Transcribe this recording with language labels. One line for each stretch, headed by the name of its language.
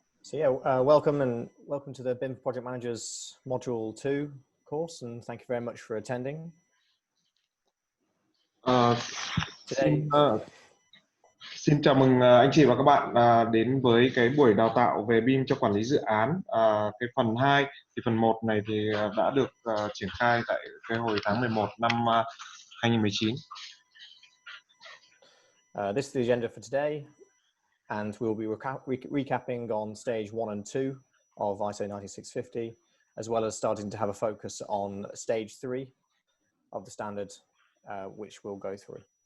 English: So yeah, welcome to the BIM Project Managers Module 2 course, and thank you very much for attending.
Vietnamese: Xin xin chào mừng anh chị và các bạn đến với cái buổi đào tạo về BIM cho quản lý dự án. Cái phần 2 thì phần 1 này thì đã được triển khai tại cái hồi tháng 11 năm 2019.
English: This is the agenda for today, and we'll be recapping on stage 1 and 2 of ISO 9650, as well as starting to have a focus on stage 3 of the standard, which we'll go through.